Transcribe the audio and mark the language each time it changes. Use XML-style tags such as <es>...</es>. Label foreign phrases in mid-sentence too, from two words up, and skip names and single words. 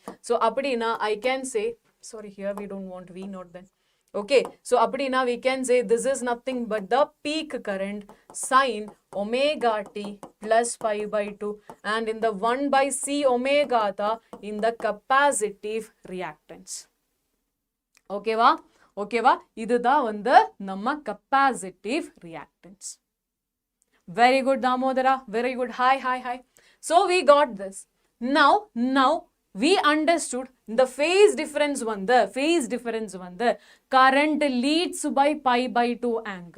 <en>So appadina, I can say, here we don't want V0 then. Okay, so appadina, we can say this is nothing but the peak current sin omega t plus pi by 2, and in the 1 by C omega ta in the capacitive reactance.</en> <ta>ஓகே வா? ஓகே வா? இதுதான் வந்து நம்ம</ta> <en>capacitive reactance. Very good, Damodara. Very good. Hi. So we got this. Now we understood the phase difference vanda current leads by pi by 2 angle.</en>